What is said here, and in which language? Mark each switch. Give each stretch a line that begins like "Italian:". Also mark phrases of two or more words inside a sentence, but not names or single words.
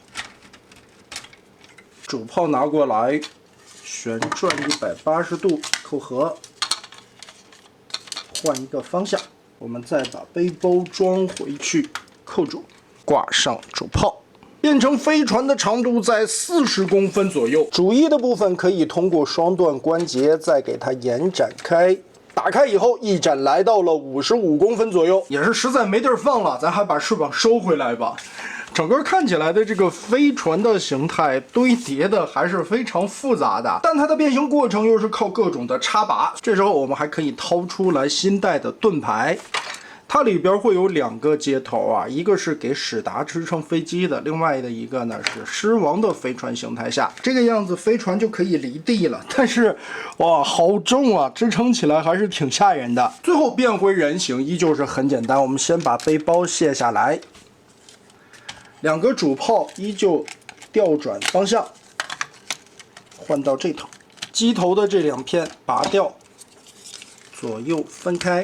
Chinese: 主炮拿過來，旋轉180度，扣合，換一個方向。我們再把背包裝回去，扣住，掛上主炮，变成飛船的長度在40公分左右。主翼的部分可以通過雙段關節再給它延展開。打開以後，翼展來到了55公分左右，也是實在沒地兒放了，咱還把翅膀收回來吧。整個看起來的這個飛船的形態堆疊的還是非常複雜的，但它的變形過程又是靠各種的插拔。這時候我們還可以掏出來新带的盾牌，它裡邊会有2個接頭啊，一個是給史達支撐飛機的，另外的一個呢是獅王的飛船形態下，這個樣子飛船就可以離地了。但是哇，好重啊，支撐起來還是挺嚇人的。最後變回人形依舊是很簡單，我們先把背包卸下来，2個主炮依舊調轉方向，換到這頭，機頭的這2片拔掉，左右分開。